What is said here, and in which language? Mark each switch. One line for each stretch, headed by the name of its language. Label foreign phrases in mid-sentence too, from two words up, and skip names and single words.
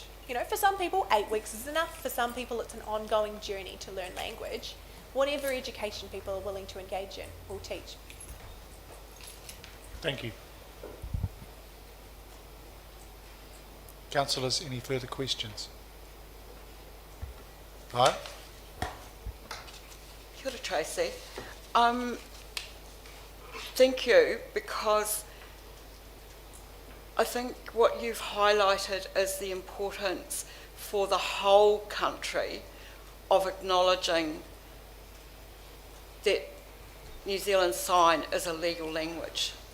English: You know, for some people, 8 weeks is enough. For some people, it's an ongoing journey to learn language. Whatever education people are willing to engage in, we'll teach. Thank you. Councillors, any further questions? Right?
Māori: Kia ora, Tracy.
English: Thank you, because I think what you've highlighted is the importance for the whole country of acknowledging that New Zealand Sign is a legal language.